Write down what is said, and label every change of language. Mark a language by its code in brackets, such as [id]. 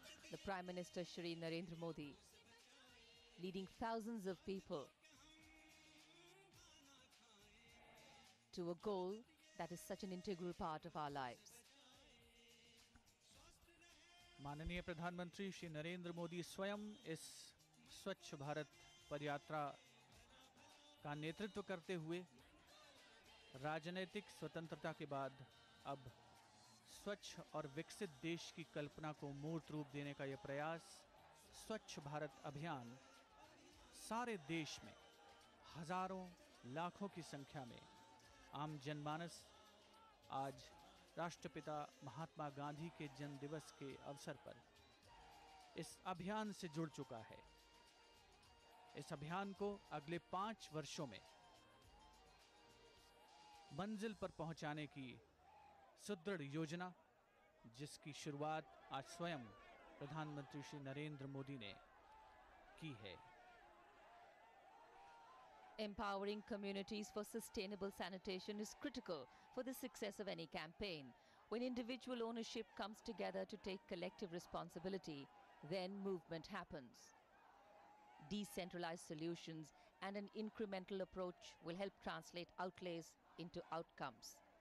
[en] The Prime Minister Shri Narendra Modi leading thousands of people to a goal that is such an integral part of our lives. [hi] माननीय प्रधानमंत्री श्री नरेंद्र मोदी स्वयं इस स्वच्छ भारत पदयात्रा का नेतृत्व करते हुए राजनीतिक स्वतंत्रता के बाद अब स्वच्छ और विकसित देश की कल्पना को मूर्त रूप देने का यह प्रयास स्वच्छ भारत अभियान सारे देश में हजारों लाखों की संख्या में आम जनमानस आज राष्ट्रपिता महात्मा गांधी के जन्म दिवस के अवसर पर इस अभियान से जुड़ चुका है। इस अभियान को अगले 5 वर्षों में मंजिल पर पहुंचाने की सुदृढ़ योजना, जिसकी शुरुआत आज स्वयं प्रधानमंत्री श्री नरेंद्र मोदी ने की है। [en] Empowering communities for sustainable sanitation is critical for the success of any campaign. When individual ownership comes together to take collective responsibility, then movement happens. Decentralized solutions and an incremental approach will help translate outlays into outcomes.